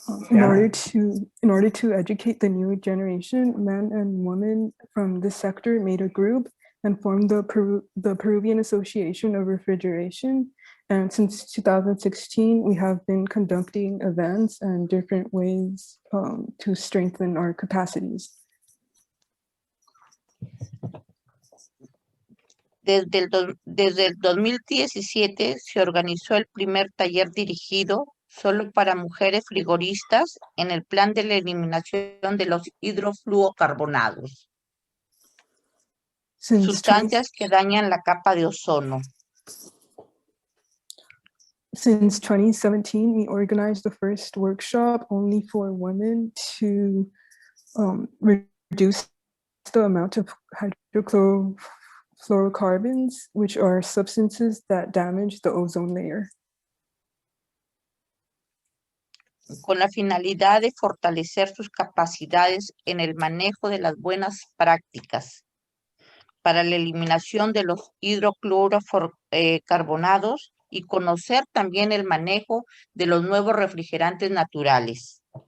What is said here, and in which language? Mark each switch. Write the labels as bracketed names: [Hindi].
[English] In order to educate the new generation, men and women from this sector made a group and formed the Peruvian Association of Refrigeration. And since 2016, we have been conducting events and different ways to strengthen our capacities. [Spanish] Desde el 2017 se organizó el primer taller dirigido solo para mujeres frigoristas en el plan de la eliminación de los hidrofluorocarbonados, sustancias que dañan la capa de ozono. [English] Since 2017, we organized the first workshop only for women to reduce the amount of hydrofluorocarbons, which are substances that damage the ozone layer. [Spanish] Con la finalidad de fortalecer sus capacidades en el manejo de las buenas prácticas para la eliminación de los hidrofluorocarbonados y conocer también el manejo de los nuevos refrigerantes naturales.